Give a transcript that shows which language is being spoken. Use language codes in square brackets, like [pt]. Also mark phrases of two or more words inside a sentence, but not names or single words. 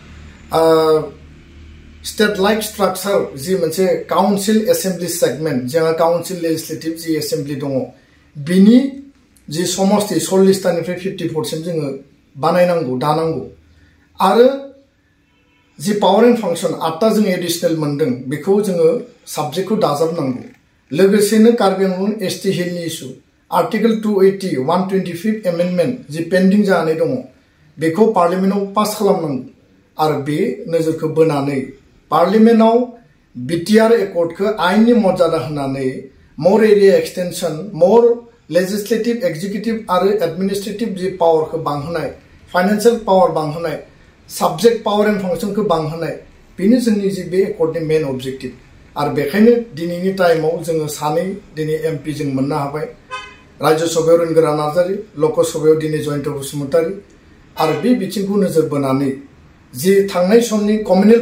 [en] state like structure [brx] जि मोनसे [en] council assembly segment [brx] जोंहा [en] council legislative [brx] जि एसेम्बलि दङ बिनि जि समस्ति 40टानिफ्राय 54सिम जोङो बानायनांगौ दानांगौ आरो जि [en] power and function [brx] 8टा जों एडिशनेल मोनदों बेखौ जोङो साबजेक्टखौ दाजाबनांगौ लोगोसेनो कार्बि आंलं एसटि हिलनि इस्यु [en] article 280 125 amendment [brx] जि पेन्डिं जानानै दङ बेखौ पार्लियामेन्टआव पास खालामनांगौ आरो बे नोजोरखौ बोनानै पार्लियामेन्टआव बिटिआर एकर्डखौ आइननि मर्यादा होनानै [en] more area extension more legislative executive [brx] आरो एडमिनिस्ट्रेटिव जी पावर को बांहोनाय [en] financial power [brx] बांहोनाय [en] subject power and function [brx] को बांहोनाय बेनो जोंनि जी बे एकर्डनि [en] main objective [brx] आरो बेखायनो दिनैनि टाइमाव जोङो सानै दिनै एमपि जों मोननो हाबाय राज्य सभायाव रोनगोरा नार्जारी लोक सभायाव दिनै जयन्त बसुमतारी आरो बे बिथिंखौ नोजोर बोनानै जी थांनाय समनि कम्युनेल